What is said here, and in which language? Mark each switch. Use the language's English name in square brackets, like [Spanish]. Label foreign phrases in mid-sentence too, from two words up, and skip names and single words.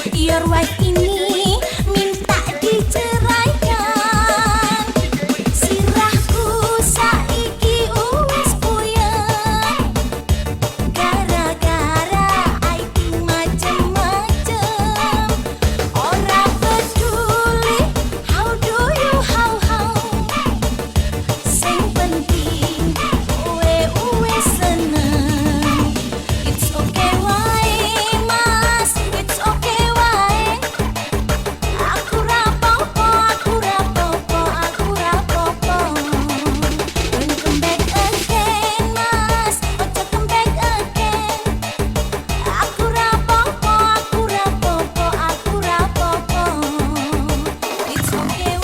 [English] your wife [Indonesian] ini minta diceraikan. [Javanese] Sirahku saiki wis puyeng gara-gara IT macem-macem. Ora peduli [English] how do you how [Javanese] sing penting kowe seneng. [English] It's okay wae mas, it's okay wae. [Javanese] Aku rapopo, aku rapopo, aku rapopo. [English] Don't come back again mas, ojo come back again. [Javanese] Aku rapopo, aku rapopo, aku rapopo. [English] It's okay